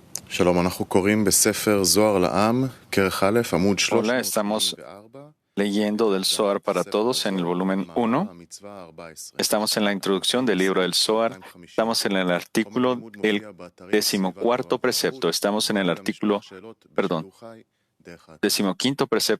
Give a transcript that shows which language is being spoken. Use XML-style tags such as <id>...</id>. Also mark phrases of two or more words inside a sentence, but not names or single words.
<he>שלום, אנחנו קוראים בספר זוהר לעם, כרך א', עמוד</he> <es>Hola, estamos 384. leyendo del Zohar para todos en el volumen 1. Estamos en la introducción del libro del Zohar. Estamos en el artículo del 14º precepto. Estamos en el artículo, perdón, 15º precepto.</es>